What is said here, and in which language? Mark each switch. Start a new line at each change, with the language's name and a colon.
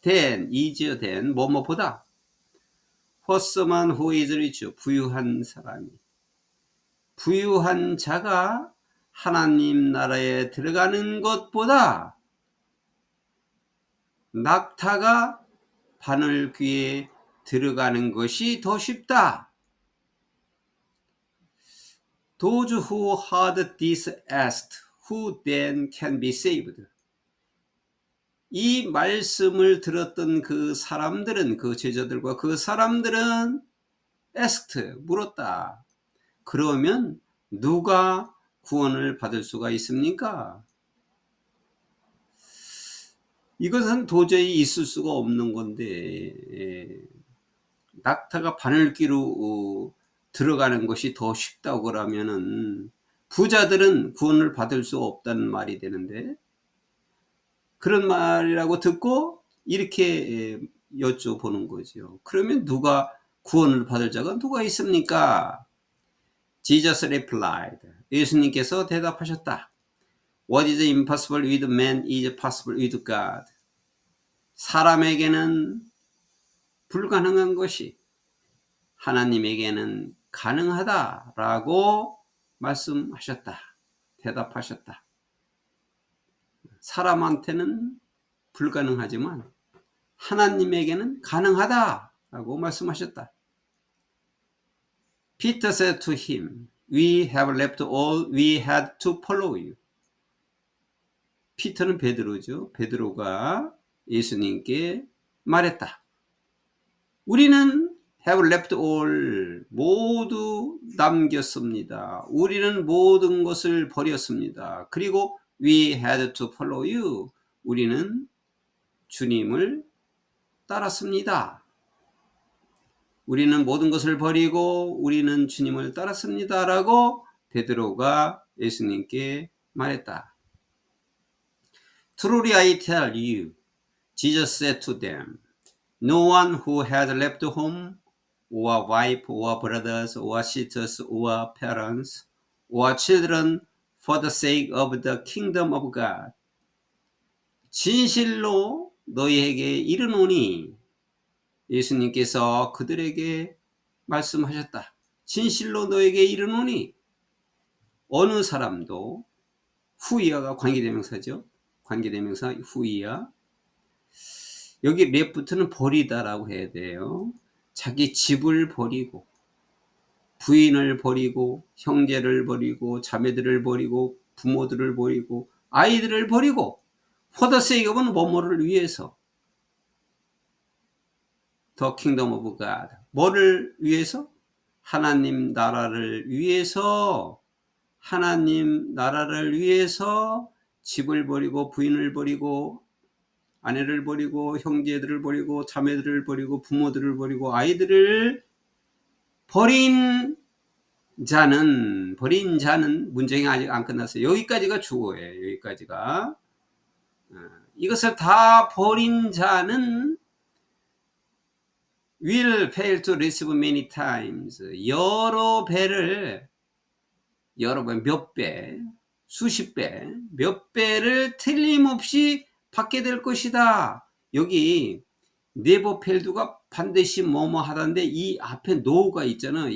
English: easier than
Korean: 뭐뭐보다.
English: For someone who is rich,
Korean: 부유한 사람이. 부유한 자가 하나님 나라에 들어가는 것보다 낙타가 바늘귀에 들어가는 것이 더 쉽다.
English: Those who heard this asked, who then can be saved?
Korean: 이 말씀을 들었던 그 사람들은, 그 제자들과 그 사람들은
English: asked,
Korean: 물었다. 그러면 누가 구원을 받을 수가 있습니까? 이것은 도저히 있을 수가 없는 건데, 낙타가 바늘귀로 들어가는 것이 더 쉽다고 그러면은 부자들은 구원을 받을 수 없다는 말이 되는데, 그런 말이라고 듣고 이렇게 여쭤보는 거죠. 그러면 누가 구원을 받을 자가 누가 있습니까?
English: Jesus replied.
Korean: 예수님께서 대답하셨다.
English: What is impossible with man is possible with God.
Korean: 사람에게는 불가능한 것이 하나님에게는 가능하다라고 말씀하셨다. 대답하셨다. 사람한테는 불가능하지만 하나님에게는 가능하다라고 말씀하셨다.
English: Peter said to him, We have left all we had to follow you.
Korean: 피터는 베드로죠. 베드로가 예수님께 말했다. 우리는
English: have left all,
Korean: 모두 남겼습니다. 우리는 모든 것을 버렸습니다. 그리고
English: we had to follow you,
Korean: 우리는 주님을 따랐습니다. 우리는 모든 것을 버리고 우리는 주님을 따랐습니다. 라고 베드로가 예수님께 말했다.
English: Truly I tell you, Jesus said to them, No one who has left home, or wife, or brothers, or sisters, or parents, or children for the sake of the kingdom of God.
Korean: 진실로 너희에게 이르노니, 예수님께서 그들에게 말씀하셨다. 진실로 너에게 이르노니, 어느 사람도, 후이야가 관계대명사죠. 관계대명사 후이야. 여기 레프트는 버리다라고 해야 돼요. 자기 집을 버리고, 부인을 버리고, 형제를 버리고, 자매들을 버리고, 부모들을 버리고, 아이들을 버리고,
English: for the sake of
Korean: 는 뭐뭐를 위해서,
English: the kingdom of God.
Korean: 뭐를 위해서? 하나님 나라를 위해서, 하나님 나라를 위해서 집을 버리고, 부인을 버리고, 아내를 버리고, 형제들을 버리고, 자매들을 버리고, 부모들을 버리고, 아이들을 버린 자는 문제가 아직 안 끝났어요. 여기까지가 주어예요. 여기까지가. 이것을 다 버린 자는
English: will fail to receive many times.
Korean: 여러 배, 몇 배, 수십 배, 몇 배를 틀림없이 받게 될 것이다. 여기
English: never fail
Korean: 가 반드시 뭐뭐 하다인데 이 앞에 no가 있잖아.